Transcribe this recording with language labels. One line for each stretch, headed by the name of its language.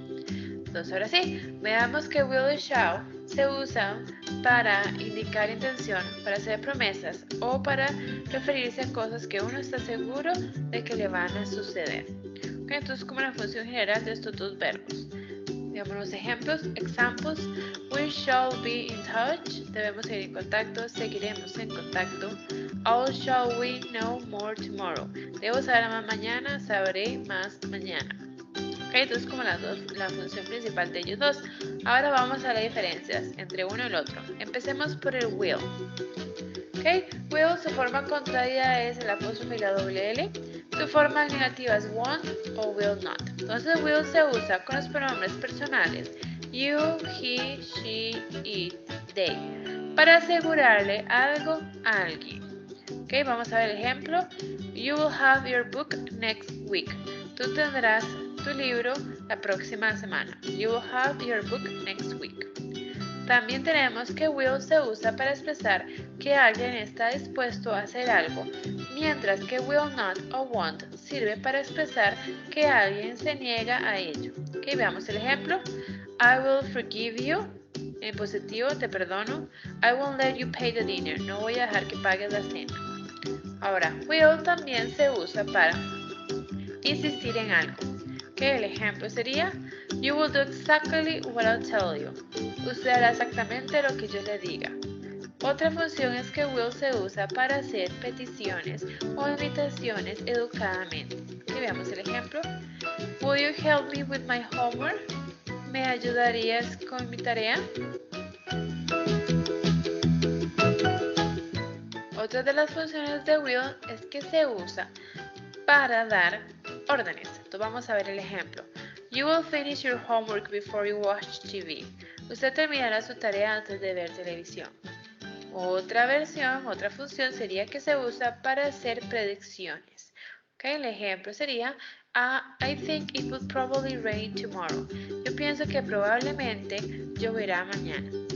Spanish: Entonces, ahora sí, veamos que will y shall se usan para indicar intención, para hacer promesas o para referirse a cosas que uno está seguro de que le van a suceder. Okay, entonces, como la función general de estos dos verbos. Veamos los ejemplos. Examples.
English: We shall be in touch.
Spanish: Debemos seguir en contacto. Seguiremos en contacto.
English: All shall we know more tomorrow.
Spanish: Debo saber más mañana. Sabré más mañana. Okay, entonces como la función principal de ellos dos. Ahora vamos a las diferencias entre uno y el otro. Empecemos por el will. Okay, will, su forma contraria es el apóstrofe y la doble L. Su forma negativa es won't o will not. Entonces will se usa con los pronombres personales you, he, she, it, they para asegurarle algo a alguien. Okay, vamos a ver el ejemplo.
English: You will have your book next week.
Spanish: Tú tendrás tu libro la próxima semana.
English: You will have your book next week.
Spanish: También tenemos que will se usa para expresar que alguien está dispuesto a hacer algo, mientras que will not o won't sirve para expresar que alguien se niega a ello. Okay, veamos el ejemplo.
English: I will forgive you.
Spanish: En positivo, te perdono.
English: I won't let you pay the dinner.
Spanish: No voy a dejar que pagues la cena. Ahora, will también se usa para insistir en algo. Okay, el ejemplo sería
English: you will do exactly what I'll tell you.
Spanish: Usted hará exactamente lo que yo le diga. Otra función es que will se usa para hacer peticiones o invitaciones educadamente. Y veamos el ejemplo.
English: Will you help me with my homework?
Spanish: ¿Me ayudarías con mi tarea? Otra de las funciones de will es que se usa para dar órdenes. Entonces vamos a ver el ejemplo.
English: You will finish your homework before you watch TV.
Spanish: Usted terminará su tarea antes de ver televisión. Otra función sería que se usa para hacer predicciones. Okay, el ejemplo sería
English: I think it will probably rain tomorrow.
Spanish: Yo pienso que probablemente lloverá mañana.